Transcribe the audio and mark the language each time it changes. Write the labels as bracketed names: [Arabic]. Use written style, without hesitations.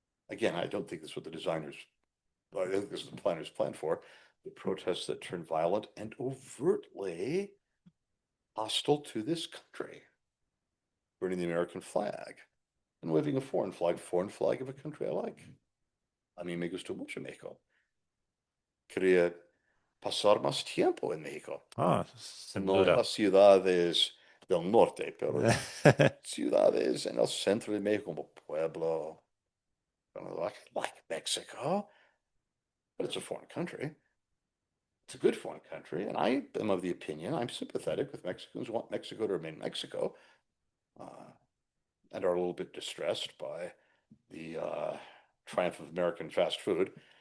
[English] Again, I don't think that's what I think this is the planners planned for. The protests that turn violent and overtly hostile to this country, burning the American flag and waving a foreign flag of a country I like. [Spanish] A mí me gustó mucho México. Quería pasar más tiempo en México. Ah, sin No en duda. las ciudades del norte, pero ciudades en el centro de México como Pueblo, [English] like Mexico, but it's a foreign country. It's a good foreign country, and I am of the opinion I'm sympathetic with Mexicans who want Mexico to remain Mexico, and are a little bit distressed by the triumph of American fast food.